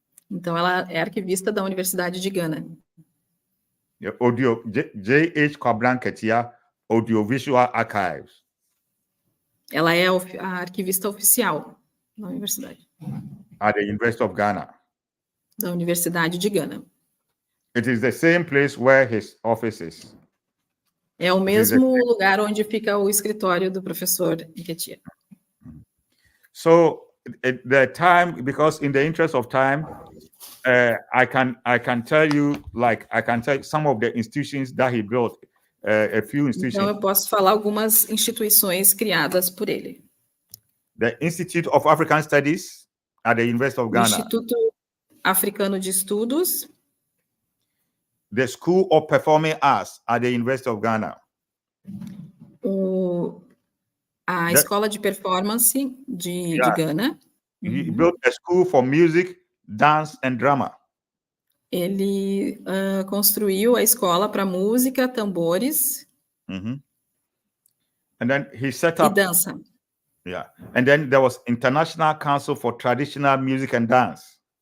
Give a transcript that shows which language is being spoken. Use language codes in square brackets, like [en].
[pt] Então, ela é arquivista da Universidade de Gana. [en] J.H. Kwabena Nketia Audiovisual Archives. [pt] Ela é a arquivista oficial da universidade. [en] At the University of Ghana. [pt] Da Universidade de Gana. [en] It is the same place where his office is. [pt] É o mesmo lugar onde fica o escritório do professor Nketia. [en] So the time, because in the interest of time, I can tell you, like, I can tell you some of the institutions that he built, a few institutions. [pt] Então eu posso falar algumas instituições criadas por ele. [en] The Institute of African Studies at the University of Ghana. [pt] O Instituto Africano de Estudos. [en] The School of Performing Arts at the University of Ghana. [pt] A Escola de Performance de Ghana. [en] He built a school for music, dance and drama. [pt] Ele construiu a escola para música, tambores [en] And then he set up, [pt] e dança. [en] Yeah. And then there was International Council for Traditional Music and Dance.